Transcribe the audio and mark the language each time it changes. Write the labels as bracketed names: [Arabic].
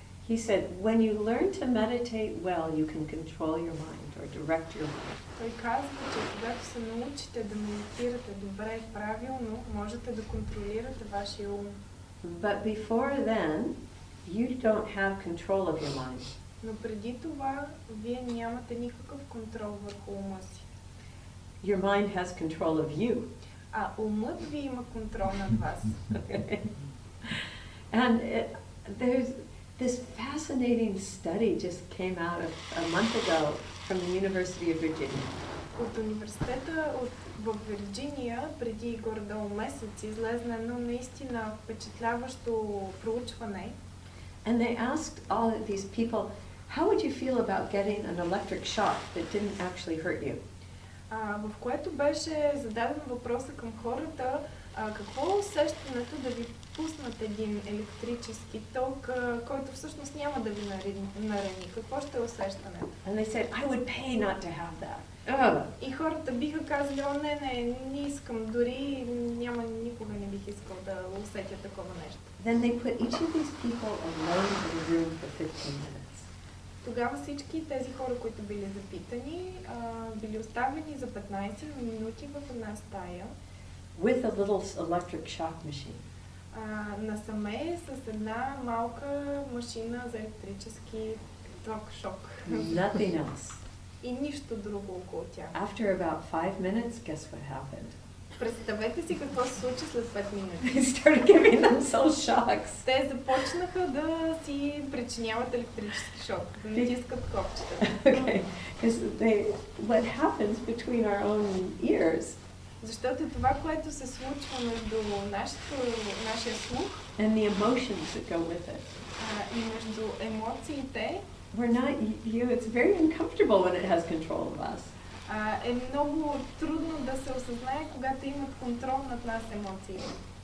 [English] He said, when you learn to meditate well, you can control your mind or direct your mind. [Bulgarian] той казва, че когато се научите да медитирате добре, правилно, можете да контролирате вашия ум. [English] But before then, you don't have control of your mind. [Bulgarian] Но преди това, вие нямате никакъв контрол върху ума си. [English] Your mind has control of you. [Bulgarian] А умът ви има контрол над вас. [English] And there's this fascinating study just came out a month ago from the University of Virginia. [Bulgarian] От университета в Вирджиния преди горе-долу месец излезна едно наистина впечатляващо проучване. [English] And they asked all of these people, how would you feel about getting an electric shock that didn't actually hurt you? [Bulgarian] В което беше зададен въпроса към хората, какво е усещането да ви пуснат един електрически ток, който всъщност няма да ви нарани? Какво ще е усещането? [English] And they said, I would pay not to have that. [Bulgarian] И хората биха казали, не искам, дори никога не бих искал да усетя такова нещо. [English] Then they put each of these people alone in a room for 15 minutes. [Bulgarian] Тогава всички тези хора, които били запитани, били оставени за 15 минути в една стая. [English] With a little electric shock machine. [Bulgarian] Насаме с една малка машина за електрически ток-шок. [English] Nothing else. [Bulgarian] И нищо друго около тях. [English] After about 5 minutes, guess what happened? [Bulgarian] Представете си какво се случи след 5 минути. [English] They started giving them themselves shocks. [Bulgarian] Те започнаха да си причиняват електрически шок, да натискат копчета. [English] Okay, because what happens between our own ears [Bulgarian] Защото това, което се случва между нашия слух [English] and the emotions that go with it, [Bulgarian] и между емоциите, [English] it's very uncomfortable when it has control of us. [Bulgarian] Е много трудно да се осъзнае, когато имат контрол над нас емоциите.